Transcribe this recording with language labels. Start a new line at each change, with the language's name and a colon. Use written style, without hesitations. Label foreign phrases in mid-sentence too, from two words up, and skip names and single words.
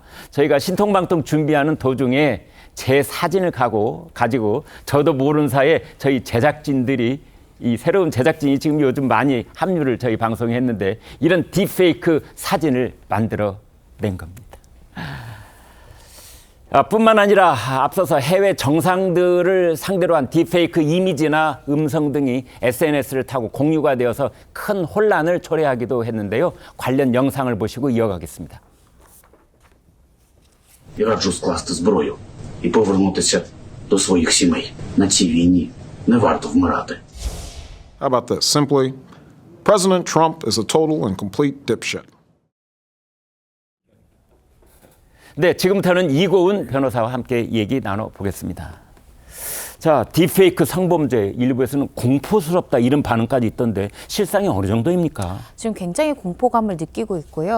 Korean: 저희가 신통방통 준비하는 도중에 제 사진을 가지고 저도 모르는 사이에 저희 제작진들이, 이 새로운 제작진이 지금 요즘 많이 합류를 저희 방송에 했는데, 이런 딥페이크 사진을 만들어 낸 겁니다. 뿐만 아니라 앞서서 해외 정상들을 상대로 한 딥페이크 이미지나 음성 등이 SNS를 타고 공유가 되어서 큰 혼란을 초래하기도 했는데요. 관련 영상을 보시고 이어가겠습니다.
Ukrainian: І раджу скласти зброю і повернутися до своїх сімей. На цій війні не варто вмирати.
English: How about this? Simply, President Trump is a total and complete dipshit.
Korean: 네, 지금부터는 이고은 변호사와 함께 얘기 나눠보겠습니다. 자, 딥페이크 성범죄, 일부에서는 공포스럽다 이런 반응까지 있던데 실상이 어느 정도입니까? 지금 굉장히 공포감을 느끼고 있고요.